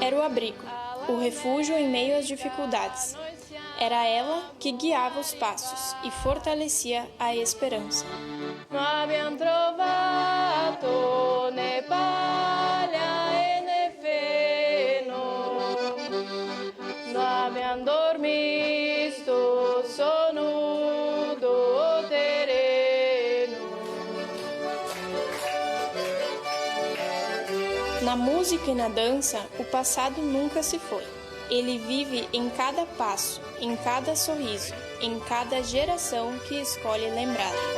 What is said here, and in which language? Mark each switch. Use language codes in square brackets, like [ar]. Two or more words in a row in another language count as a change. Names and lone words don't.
[pt] abrigo, o refúgio em meio às dificuldades. Era ela que guiava os passos e fortalecia a esperança. [it] No abbiamo trovato né paglia e né feno, no abbiamo dormito sono do terreno. [pt] Na música e na dança, o passado nunca se foi. Ele vive em cada passo, em cada sorriso, em cada geração que escolhe lembrar.